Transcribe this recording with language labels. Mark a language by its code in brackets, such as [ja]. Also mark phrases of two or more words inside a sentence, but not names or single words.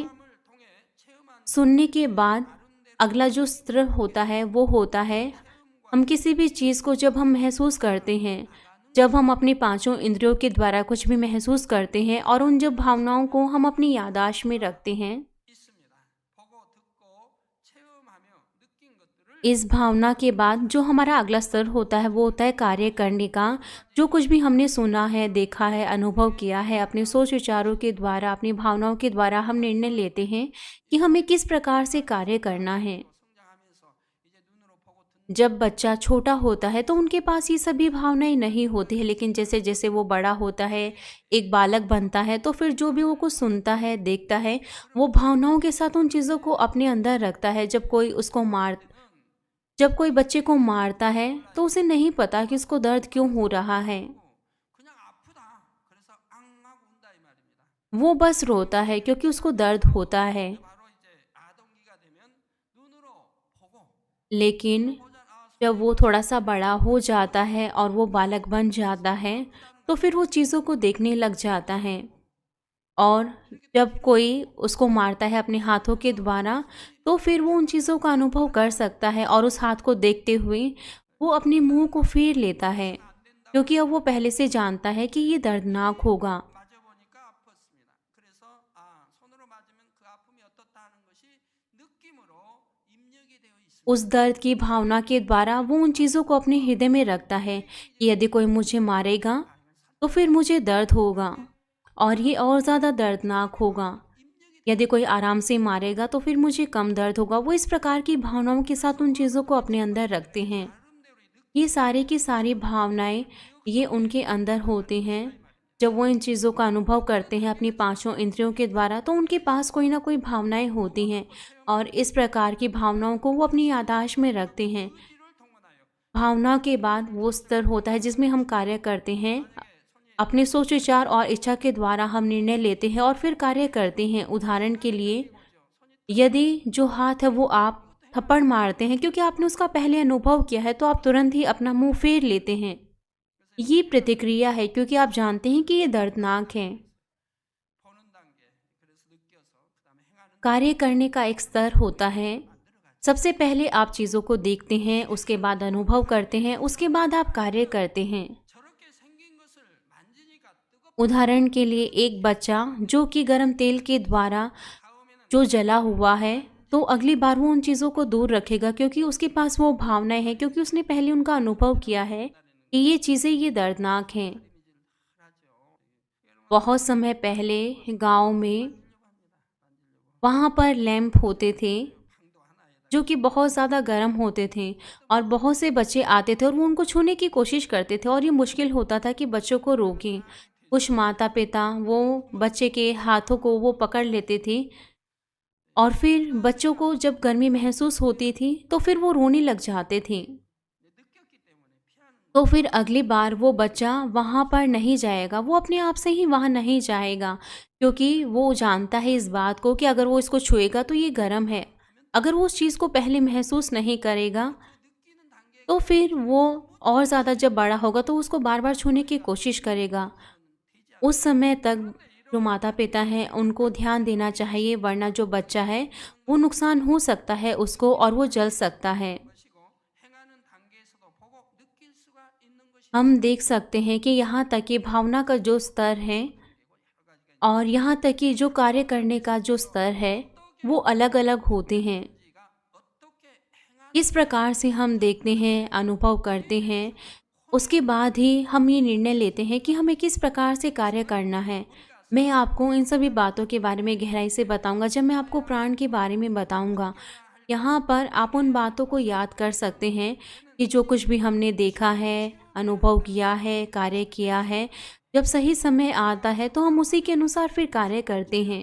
[hi] सुनने के बाद अगला जो स्तर होता है वो होता है हम किसी भी चीज़ को जब हम महसूस करते हैं, जब हम अपनी पांचों इंद्रियों के द्वारा कुछ भी महसूस करते हैं और उन जब भावनाओं को हम अपनी याददाश्त में रखते हैं, [ko] 있습니다. 보고 듣고 체험하며 느낀 것들을 [hi] इस भावना के बाद जो हमारा अगला स्तर होता है वो होता है कार्य करने का। जो कुछ भी हमने सुना है, देखा है, अनुभव किया है, अपने सोच विचारों के द्वारा, अपनी भावनाओं के द्वारा हम निर्णय लेते हैं कि हमें किस प्रकार से कार्य करना है। [ko] 성장하면서 이제 눈으로 보고 듣는 [hi] जब बच्चा छोटा होता है तो उनके पास ये सभी भावनाएं नहीं होती है, लेकिन जैसे जैसे वो बड़ा होता है, एक बालक बनता है, तो फिर जो भी वो कुछ सुनता है, देखता है, वो भावनाओं के साथ उन चीज़ों को अपने अंदर रखता है। जब कोई बच्चे को मारता है तो उसे नहीं पता कि उसको दर्द क्यों हो रहा है, [ko] 그냥 아프다. 그래서 앙 하고 운다 이 말입니다. [hi] वो बस रोता है क्योंकि उसको दर्द होता है। [ko] 바로 이제 아동기가 되면 눈으로 보고 [hi] लेकिन [ko] 보자 [hi] जब वो थोड़ा सा बड़ा हो जाता है और वो बालक बन जाता है तो फिर वो चीज़ों को देखने लग जाता है। और जब कोई उसको मारता है अपने हाथों के द्वारा तो फिर वो उन चीज़ों का अनुभव कर सकता है और उस हाथ को देखते हुए वो अपने मुंह को फेर लेता है, क्योंकि अब वो पहले से जानता है कि ये दर्दनाक होगा। [ko] 맞아보니까 아팠습니다. 그래서 손으로 맞으면 그 아픔이 어떻다 하는 것이 느낌으로 입력이 되어 있습니다. [hi] उस दर्द की भावना के द्वारा वो उन चीज़ों को अपने हृदय में रखता है कि यदि कोई मुझे मारेगा तो फिर मुझे दर्द होगा और ये और ज़्यादा दर्दनाक होगा। यदि कोई आराम से मारेगा तो फिर मुझे कम दर्द होगा। वो इस प्रकार की भावनाओं के साथ उन चीज़ों को अपने अंदर रखते हैं। ये सारी की सारी भावनाएं ये उनके अंदर होती हैं। जब वो इन चीज़ों का अनुभव करते हैं अपनी पांचों इंद्रियों के द्वारा तो उनके पास कोई ना कोई भावनाएं होती हैं और इस प्रकार की भावनाओं को वो अपनी याददाश्त में रखते हैं। [ko] 의지를 동원하여 [hi] भावना के बाद वो स्तर होता है जिसमें हम कार्य करते हैं। अपने सोच विचार और इच्छा के द्वारा हम निर्णय लेते हैं और फिर कार्य करते हैं। उदाहरण के लिए, यदि जो हाथ है वो आप थप्पड़ मारते हैं क्योंकि आपने उसका पहले अनुभव किया है तो आप तुरंत ही अपना मुंह फेर लेते हैं। ये प्रतिक्रिया है क्योंकि आप जानते हैं कि ये दर्दनाक है। [ko] 보는 단계 그래서 느껴서 그다음에 행하는 [hi] कार्य करने का एक स्तर होता है। सबसे पहले आप चीज़ों को देखते हैं, उसके बाद अनुभव करते हैं, उसके बाद आप कार्य करते हैं। [ko] 저렇게 생긴 것을 만지니까 뜨겁 [hi] उदाहरण के लिए एक बच्चा जो कि गर्म तेल के द्वारा [ko] 다음에는 [hi] जो जला हुआ है तो अगली बार वो उन चीज़ों को दूर रखेगा क्योंकि उसके पास वो भावनाएं हैं, क्योंकि उसने पहले उनका अनुभव किया है कि ये चीज़ें ये दर्दनाक हैं। [ko] 데미지를 하죠. [hi] बहुत समय पहले गांव में वहाँ पर लैंप होते थे [ko] 방도 하나에다 [hi] जो कि बहुत ज़्यादा गर्म होते थे और बहुत से बच्चे आते थे और वो उनको छूने की कोशिश करते थे और ये मुश्किल होता था कि बच्चों को रोकें। कुछ माता पिता वो बच्चे के हाथों को वो पकड़ लेते थे और फिर बच्चों को जब गर्मी महसूस होती थी तो फिर वो रोने लग जाते थे। [ko] 느꼈기 때문에 피하는 [hi] तो फिर अगली बार वो बच्चा वहाँ पर नहीं जाएगा, वो अपने आप से ही वहाँ नहीं जाएगा क्योंकि वो जानता है इस बात को कि अगर वो इसको छुएगा तो ये गर्म है। अगर वो उस चीज़ को पहले महसूस नहीं करेगा [ko] 느끼는 단계 [hi] तो फिर वो और ज़्यादा जब बड़ा होगा तो उसको बार बार छूने की कोशिश करेगा। उस समय तक जो माता पिता हैं उनको ध्यान देना चाहिए, वरना जो बच्चा है वो नुकसान हो सकता है उसको और वो जल सकता है। [ko] 것이고 행하는 단계에서도 보고 느낄 수가 있는 것이 [hi] हम देख सकते हैं कि यहाँ तक कि भावना का जो स्तर है और यहाँ तक कि जो कार्य करने का जो स्तर है वो अलग अलग होते हैं। [ko] 지가 어떻게 행하 [hi] इस प्रकार से हम देखते हैं, अनुभव करते हैं, उसके बाद ही हम ये निर्णय लेते हैं कि हमें किस प्रकार से कार्य करना है। मैं आपको इन सभी बातों के बारे में गहराई से बताऊंगा जब मैं आपको प्राण के बारे में बताऊंगा। यहाँ पर आप उन बातों को याद कर सकते हैं कि जो कुछ भी हमने देखा है, अनुभव किया है, कार्य किया है, जब सही समय आता है तो हम उसी के अनुसार फिर कार्य करते हैं।